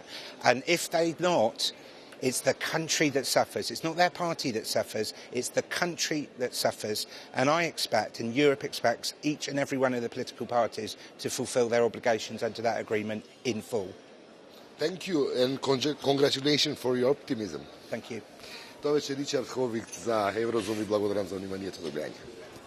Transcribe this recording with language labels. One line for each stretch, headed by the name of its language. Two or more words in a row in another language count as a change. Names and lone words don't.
English: And if they're not, it's the country that suffers. It's not their party that suffers, it's the country that suffers. And I expect, and Europe expects, each and every one of the political parties to fulfil their obligations under that agreement in full. Thank you and congratulations for your optimism. Thank you.
Macedonian: Това беше Ричард Ховит за Еврозум и благодарам за вниманието. До гледане.